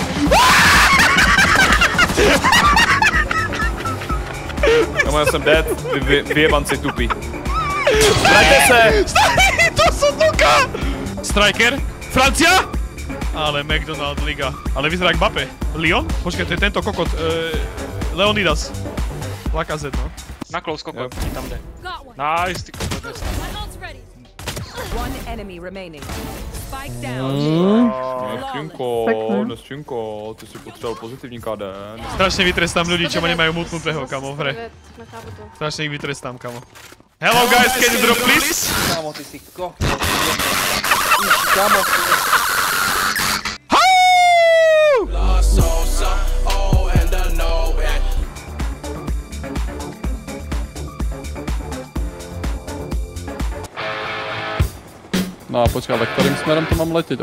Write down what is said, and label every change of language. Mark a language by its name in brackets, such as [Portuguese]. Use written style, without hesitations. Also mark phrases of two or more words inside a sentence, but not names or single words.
[Slovak] Kamo, ja som dead, vyjebanci tupí. Zbrajte se! To som Luka! Striker? Francia? Ale McDonald Liga. Ale vyzerá jak Mbappé. Lyon? Počkaj, to je tento kokot. Leonidas. Lacazette, no. Na close kokot, tam jde. Nice, ty kokot. [English] One enemy remaining. Spike down. [Czech] Nestřinko, ty si potřeboval pozitivní KD. [Slovak] Strašne vytrestám ľudí, čo ma nemajú mutnutého, kamo, v hre. Strašne ich vytrestám, kamo. [English] Hello guys, can you drop please? [Slovak] Kamo, ty si kokot. Kamo. No a počkaj, ale ktorým smerom to mám letěť?